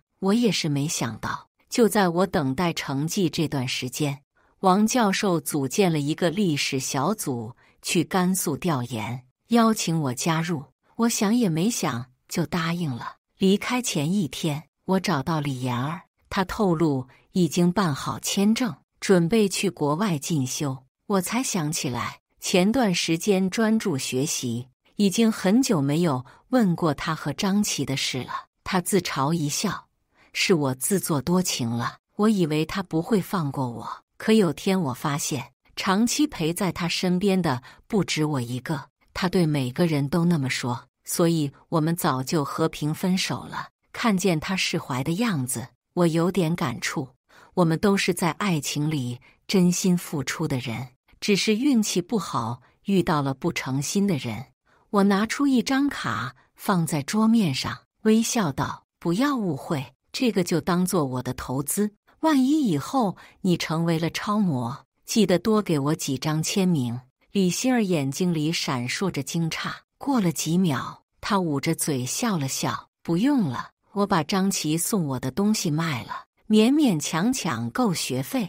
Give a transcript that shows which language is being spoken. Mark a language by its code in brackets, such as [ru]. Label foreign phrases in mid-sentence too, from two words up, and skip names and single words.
[zh] 我也是沒想到，就在我等待成績這段時間，王教授組建了一個歷史小組去甘肅調研，邀請我加入。我想也沒想， 就答應了。離開前一天，我找到李妍兒，她透露已經辦好簽證，準備去國外進修。我才想起來，前段時間專注學習，已經很久沒有問過她和張琪的事了。她自嘲一笑，是我自作多情了。我以為她不會放過我，可有天我發現，長期陪在她身邊的不止我一個，她對每個人都那麼說。所以我們早就和平分手了。看見他釋懷的樣子，我有點感觸。我們都是在愛情裡真心付出的人，只是運氣不好，遇到了不誠心的人。我拿出一張卡放在桌面上，微笑道：“不要誤會，這個就當做我的投資。萬一以後你成為了超模，記得多給我幾張簽名。” 李欣兒眼睛裡閃爍着驚詫。過了幾秒，他捂着嘴笑了笑：“不用了，我把張琪送我的東西賣了，勉勉強強夠學費。